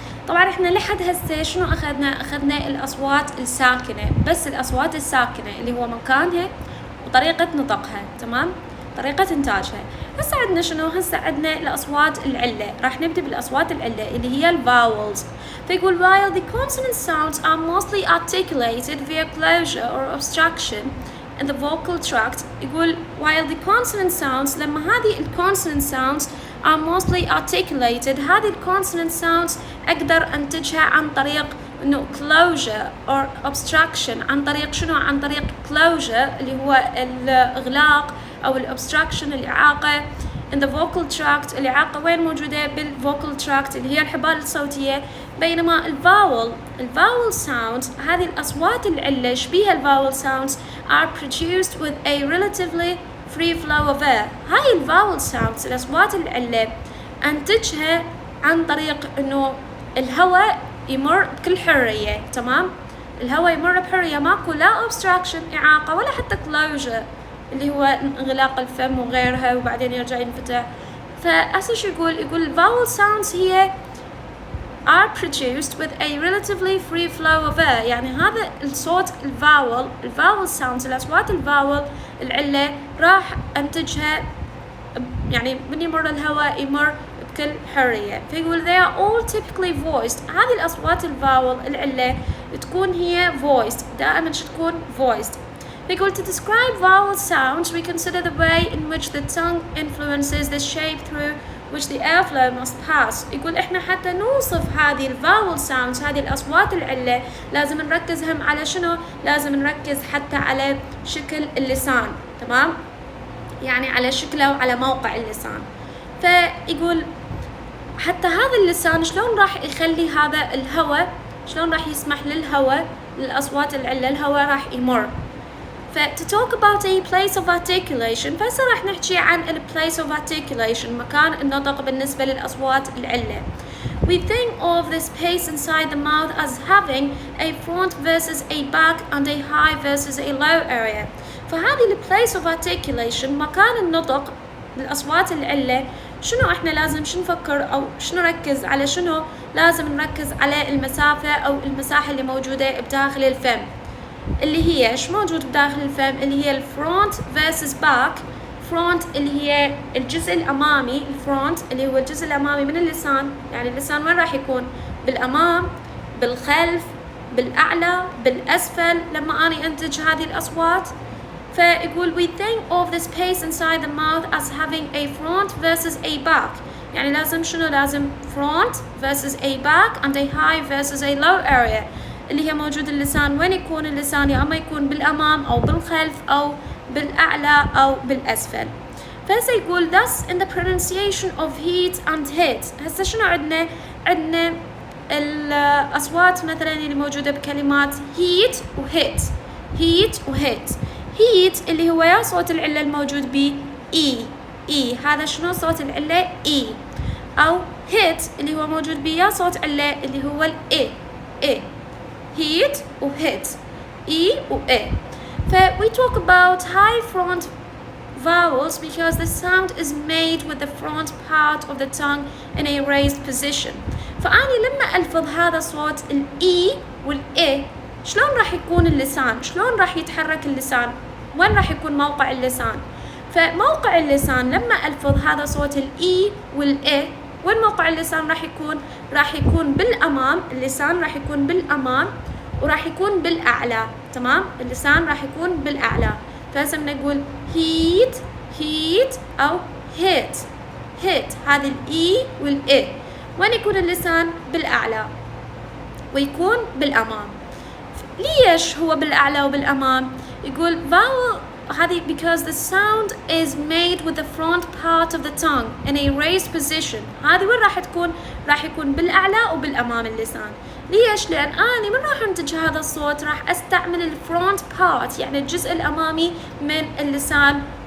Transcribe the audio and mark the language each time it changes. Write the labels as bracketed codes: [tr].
[ar] طبعا احنا لحد هسه شنو أخذنا الأصوات الساكنة، بس الأصوات الساكنة اللي هو مكانها وطريقة نطقها، تمام؟ طريقة إنتاجها. هسه عندنا شنو؟ هسه عندنا الأصوات العلة. راح نبدأ بالأصوات العلة اللي هي الفاولز. فيقول [en] while the consonant sounds are mostly articulated via closure or obstruction in the vocal tract. [ar] يقول [en] while the consonant sounds، [ar] لما هذه [en] consonant sounds are mostly articulated، هذه consonant sounds [ar] أقدر أنتجها عن طريق إنه [en] closure or obstruction. [ar] عن طريق شنو؟ عن طريق closure اللي هو الإغلاق أو الأبستراكشن، الإعاقة [en] in the vocal tract. [ar] الإعاقة وين موجودة؟ بالvocal tract اللي هي الحبال الصوتية. بينما الفاول [en] sounds، [ar] هذه الأصوات العلة شبيها الفاول [en] sounds are produced with a relatively free flow of air. [ar] هاي الفاول sounds الأصوات العلة أنتجها عن طريق إنه الهواء يمر بكل حرية، تمام؟ الهواء يمر بحرية، ماكو لا obstruction إعاقة ولا حتى closure اللي هو انغلاق الفم وغيرها وبعدين يرجع ينفتح. فأسا شو يقول [en] vowel sounds هي are produced with a relatively free flow of air. [ar] يعني هذا الصوت الفاول sounds، الأصوات الفاول العلة راح أنتجها يعني من يمر الهواء يمر بكل حرية. [en] فيقول they are all typically voiced. [ar] هذه الأصوات الفاول العلة تكون هي voiced، دائما تكون voiced. [en] يقول to describe vowel sounds we consider the way in which the tongue influences the shape through which the airflow must pass. [ar] يقول احنا حتى نوصف هذه الفاول sounds، هذه الأصوات العلة، لازم نركز هم على شنو؟ لازم نركز حتى على شكل اللسان، تمام؟ يعني على شكله وعلى موقع اللسان. فيقول حتى هذا اللسان شلون راح يخلي هذا الهواء، شلون راح يسمح للهواء، للأصوات العلة الهواء راح يمر. [en] to talk about a place of articulation، [ar] فهسه راح نحكي عن ال place of articulation، مكان النطق بالنسبة للأصوات العلة. [en] We think of the space inside the mouth as having a front versus a back and a high versus a low area. [ar] فهذه ال place of articulation، مكان النطق للأصوات العلة، شنو احنا لازم شنو نفكر أو شنو نركز على شنو؟ لازم نركز على المسافة أو المساحة اللي موجودة بداخل الفم، اللي هي ايش موجود بداخل الفم؟ اللي هي الفرونت versus back. فرونت اللي هي الجزء الأمامي، الفرونت اللي هو الجزء الأمامي من اللسان. يعني اللسان وين راح يكون؟ بالأمام، بالخلف، بالأعلى، بالأسفل لما أنا أنتج هذه الأصوات. [en] فيقول we think of the space inside the mouth as having a front versus a back. [ar] يعني لازم شنو؟ لازم [en] front versus a back and a high versus a low area. [ar] اللي هي موجود اللسان وين يكون اللسان؟ يا اما يكون بالامام او بالخلف او بالاعلى او بالاسفل. فهسه يقول [en] thus in the pronunciation of heat and hit. [ar] هسه شنو عندنا الاصوات مثلا اللي موجوده بكلمات heat وhit. [en] heat وhit. [ar] heat اللي هو يا صوت العله الموجود ب اي، هذا شنو صوت العله؟ اي. او hit اللي هو موجود ب يا صوت عله اللي هو الاي. [en] heat و hit، E و A. we talk about high front vowels because the sound is made with the front part of the tongue in a raised position. [ar] فأني لما ألفظ هذا صوت ال E وال A، شلون راح يكون اللسان؟ شلون راح يتحرك اللسان؟ وين راح يكون موقع اللسان؟ فموقع اللسان لما ألفظ هذا صوت ال E وال A، وين موقع اللسان راح يكون؟ راح يكون بالأمام. اللسان راح يكون بالأمام وراح يكون بالأعلى، تمام؟ اللسان راح يكون بالأعلى. فهسه نقول heat أو hit. هذه الإي والإي. وين يكون اللسان؟ بالأعلى ويكون بالأمام. ليش هو بالأعلى وبالأمام؟ يقول [en] vowel هذه because the sound is made with the front part of the tongue in a raised position. [ar] هذه وين راح تكون؟ راح يكون بالأعلى وبالأمام اللسان. ليش؟ لأن أنا من راح أنتج هذا الصوت راح أستعمل الفرونت بارت، يعني الجزء الأمامي من اللسان